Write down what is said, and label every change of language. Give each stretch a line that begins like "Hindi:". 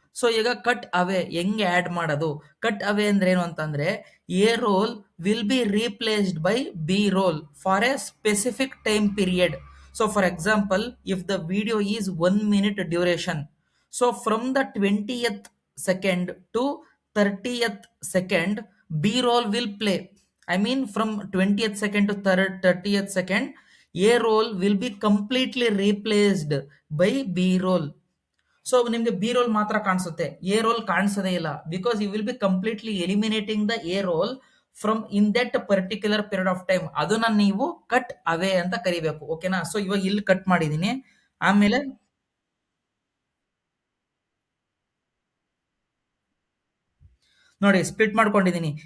Kannada: So ಈಗ cut ಅವೇ ಹೆಂಗೆ add ಮಾಡೋದು? ಕಟ್ ಅವೇ ಅಂದ್ರೆ ಏನು ಅಂತಂದ್ರೆ,
English: A roll will be replaced by B roll for a specific time period. So for example, if the video is 1 minute duration, so from the 20th second to 30th second, B roll will play. I mean from 20th second to 30th second, A roll will be completely replaced by B roll.
Kannada: So ನಿಮ್ಗೆ B roll ಮಾತ್ರ ಕಾಣಿಸುತ್ತೆ, a role ಕಾಣಿಸೋದೇ ಇಲ್ಲ.
English: Because you will be completely eliminating the A roll from in that particular period of time.
Kannada: ಅದನ್ನ ನೀವು cut ಅವೇ ಅಂತ ಕರಿಬೇಕು. ಓಕೆನಾ? So ಇವಾಗ ಇಲ್ಲಿ ಕಟ್ ಮಾಡಿದೀನಿ. ಆಮೇಲೆ ನೋಡಿ, ಸ್ಪ್ಲಿಟ್ ಮಾಡ್ಕೊಂಡಿದ್ದೀನಿ.